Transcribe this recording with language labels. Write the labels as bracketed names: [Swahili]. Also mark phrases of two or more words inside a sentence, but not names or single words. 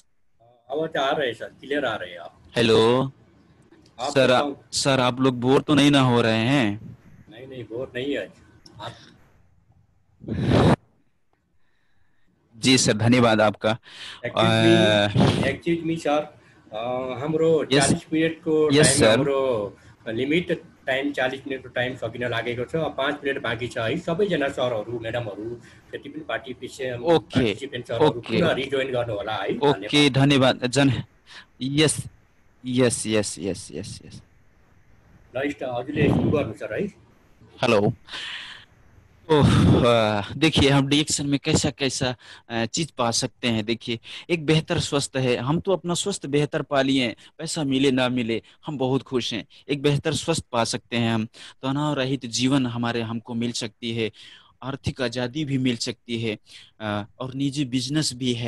[Hindi] आवाज आ रहे हैं सर, क्लियर आ रहे हैं आप। हेलो आपको सर, सर आप लोग बोर तो नहीं ना हो रहे हैं? नहीं बोर नहीं है आप। जी सर, धन्यवाद आपका। [Nepali] एक्चुअली सर हाम्रो यस 40 मिनटको यस टाइम, सर। हाम्रो [English] limit time [Nepali] 40 मिनटको टाइम सकिन लागेको छ। 5 मिनट बाँकी छ है। सबैजना सरहरू म्याडमहरू जति पनि ओके पार्टिसिपेन्ट्सहरू ओके पुनः ओके रिजोइन गर्नु होला है। ओके, धन्यवाद। धन्यवाद [English] yes yes yes yes yes yes. [Nepali] ल हजुरले सुरु गर्नु सर है। [Hindi] हेलो। तो देखिए, हम डिएक्शन में कैसा कैसा चीज पा सकते हैं। देखिए, एक बेहतर स्वस्थ है, हम तो अपना स्वस्थ बेहतर पा लिए हैं, पैसा मिले ना मिले हम बहुत खुश हैं। एक बेहतर स्वस्थ पा सकते हैं हम, तनाव रहित जीवन हमारे हमको मिल सकती है, आर्थिक आजादी भी मिल सकती है, और निजी बिजनेस भी है।